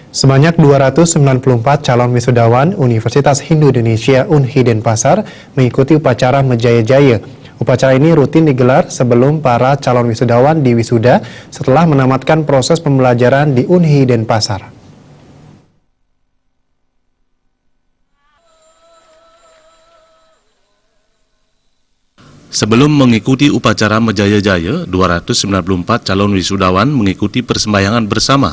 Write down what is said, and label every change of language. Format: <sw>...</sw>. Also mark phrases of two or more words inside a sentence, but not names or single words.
<id>Sebanyak 294 calon wisudawan Universitas Hindu Indonesia Unhi Denpasar mengikuti upacara Menjaya-Jaya. Upacara ini rutin digelar sebelum para calon wisudawan diwisuda setelah menamatkan proses pembelajaran di Unhi Denpasar. Sebelum mengikuti upacara Menjaya-Jaya, 294 calon wisudawan mengikuti persembahyangan bersama.</id>